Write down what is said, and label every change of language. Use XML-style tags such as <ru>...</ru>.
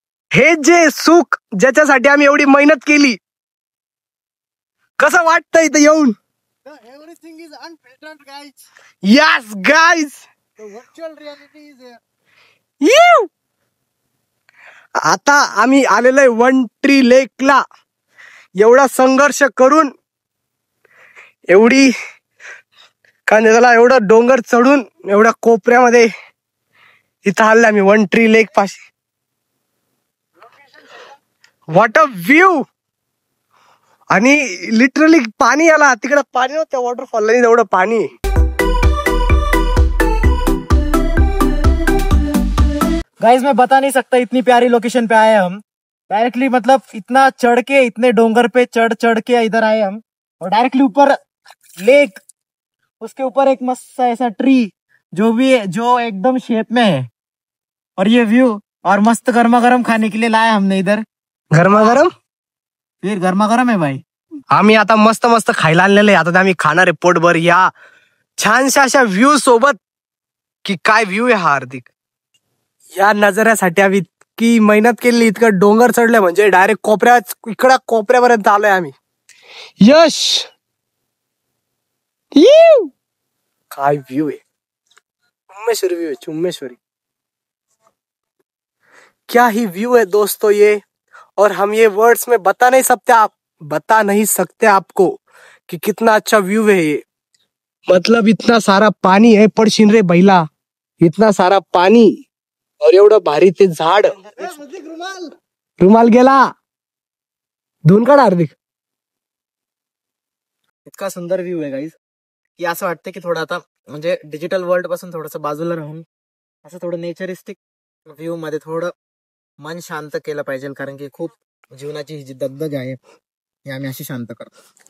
<mr>हे जे सुख ज्याच्यासाठी आम्ही एवढी मेहनत केली कसं वाटतंय इथं येऊन?</mr> <en>Everything is unfiltered, guys. Yes, guys. The virtual reality is here.</en> <mr>आता आम्ही आलेलो आहे 1 ट्री लेकला. एवढा संघर्ष करून एवढी त्याला एवढा डोंगर चढून एवढ्या कोपऱ्यामध्ये इथं आलोय आम्ही 1 ट्री लेक पाशी.</mr> <en>What a view.</en> <mr>आणि लिटरली पाणी आला तिकडे, पाणी नव्हतं वॉटरफॉलला, एवढं पाणी.</mr> <hi>गाइस मैं बता नहीं सकता, इतनी प्यारी लोकेशन पे आए हम डायरेक्टली, मतलब इतना चढ़ के, इतने डोंगर पे चढ़ के इधर आए हम, और डायरेक्टली ऊपर लेक, उसके ऊपर एक मस्त सा ऐसा ट्री जो एकदम शेप में है, और ये व्यू, और मस्त गर्मा गर्म खाने के लिए लाया हमने इधर. गरमागरम. फिर गर्मा गर्म है भाई.</hi> <mr>आम्ही आता मस्त मस्त खायला आणलेलं आहे. आता ते आम्ही खाणार आहे पोटभर या छानशा अशा व्ह्यू सोबत. की काय व्ह्यू आहे हा हार्दिक. या नजाऱ्यासाठी आम्ही इतकी मेहनत केली, इतकं डोंगर चढलंय म्हणजे डायरेक्ट इकडं कोपऱ्यापर्यंत आलोय आम्ही. यश काय व्ह्यू है, चुम्मेश्वरी व्यू है, चुम्मेश्वरी.</mr> <hi>क्या ही व्यू है दोस्तों ये, और हम ये वर्ड्स में बता नहीं सकते आपको कि कितना अच्छा व्यू है ये. मतलब इतना सारा पानी है,</hi> <mr>पडशीन रे बैला,</mr> <hi>इतना सारा पानी, और</hi> <mr>एवढं भारी ते झाड. रुमाल गेला, धुवून काढ हार्दिक. इतका सुंदर व्ह्यू आहे गाईज, की असं वाटतं की थोडं आता म्हणजे डिजिटल वर्ल्ड पासून थोडंसं बाजूला राहून असं थोडं नेचरिस्टिक व्ह्यू मध्ये थोडं मन शांत केलं पाहिजे, कारण की खूप जीवनाची ही जी दगदग आहे ही आम्ही अशी शांत करतो.</mr>